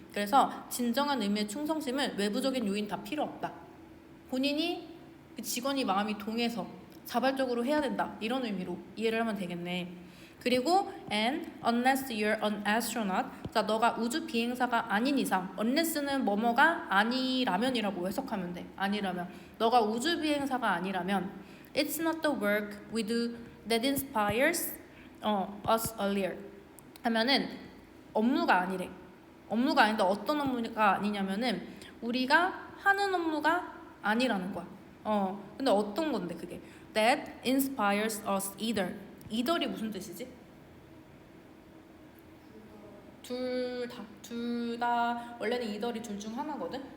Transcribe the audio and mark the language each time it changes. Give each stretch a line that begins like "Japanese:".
Korean: 그래서 진정한 의미의 충성심은 외부적인 요인 다 필요 없다. 본인이 그 직원이 마음이 동해서 자발적으로 해야 된다, 이런 의미로 이해를 하면 되겠네. 그리고
English: and unless you're an astronaut,
Korean: 자, 너가 우주 비행사가 아닌 이상, unless는 뭐뭐가 아니라면이라고 해석하면 돼. 아니라면, 너가 우주 비행사가 아니라면
English: it's not the work we do that inspires us earlier
Korean: 하면은 업무가 아니래. 업무가 아닌데 어떤 업무가 아니냐면은 우리가 하는 업무가 아니라는 거야. 근데 어떤 건데 그게?
English: That inspires us either.
Korean: either이 무슨 뜻이지? 둘 다 원래는 either이 둘 중 하나거든?